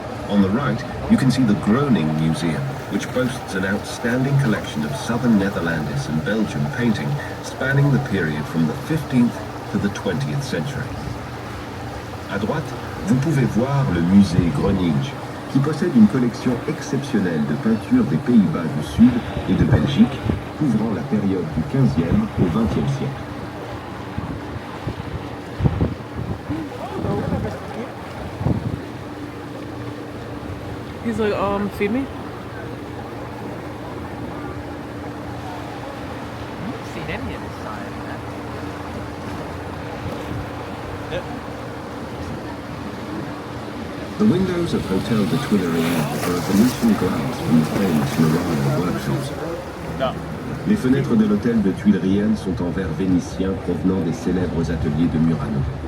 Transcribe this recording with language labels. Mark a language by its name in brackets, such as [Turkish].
[English] On the right, you can see the Groningen Museum, which boasts an outstanding collection of southern Netherlands and Belgium painting spanning the period from the 15th to the 20th century. [French] À droite, vous pouvez voir le musée Groningen, qui possède une collection exceptionnelle de peintures des Pays-Bas du Sud et de Belgique, couvrant la période du 15e au 20e siècle. [English] He's like, feed me? Seen any of this side, The windows of Hotel de Tuileries are of Venetian glass from the famous Murano workshops. [French] Les fenêtres de l'hôtel de Tuileries sont en verre vénitien provenant des célèbres ateliers de Murano.